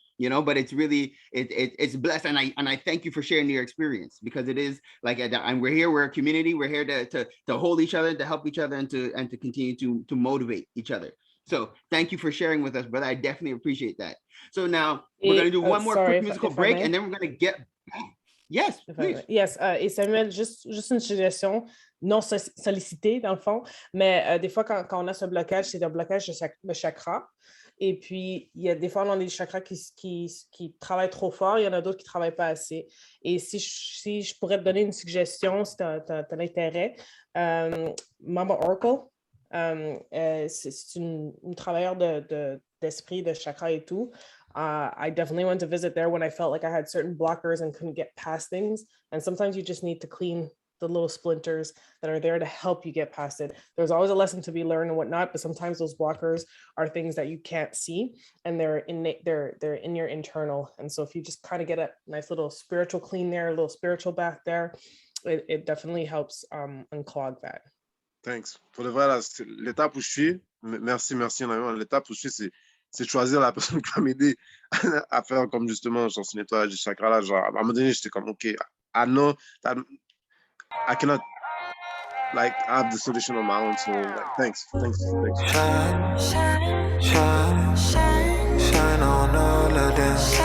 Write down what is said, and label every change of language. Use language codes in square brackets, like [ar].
[en] But it's really it's blessed, and I thank you for sharing your experience, because it is like, and we're a community. We're here to hold each other, to help each other, and to continue to motivate each other. So thank you for sharing with us, brother. I definitely appreciate that. So now we're gonna do one more quick musical break, and then we're gonna get back. Yes, please. [fr] Yes, et Samuel, juste une suggestion non sollicitée dans le fond, mais des fois quand on a ce blocage, c'est un blocage de chakra. Et puis, il y a des fois, on a des chakras qui travaillent trop fort, il y en a d'autres qui ne travaillent pas assez. Et si je pourrais te donner une suggestion, si tu as l'intérêt, Mama Oracle, c'est une travailleur d'esprit, de chakra et tout. [en] I definitely went to visit there when I felt like I had certain blockers and couldn't get past things. And sometimes you just need to clean the little splinters that are there to help you get past it. There's always a lesson to be learned and whatnot, but sometimes those blockers are things that you can't see, and they're in your internal. And so if you just kind of get a nice little spiritual clean there, a little spiritual bath there, it definitely helps unclog that. Thanks. [fr] Pour le vrai, là, l'étape où je suis, merci énormément. L'étape où je suis, c'est de choisir la personne qui va m'aider à faire comme justement genre ce nettoyage du chakra là. Genre, à un moment donné, j'étais comme, [en] OK, I know that I cannot like have the solution on my own. So like, thanks. Shine, shine, shine on all of them.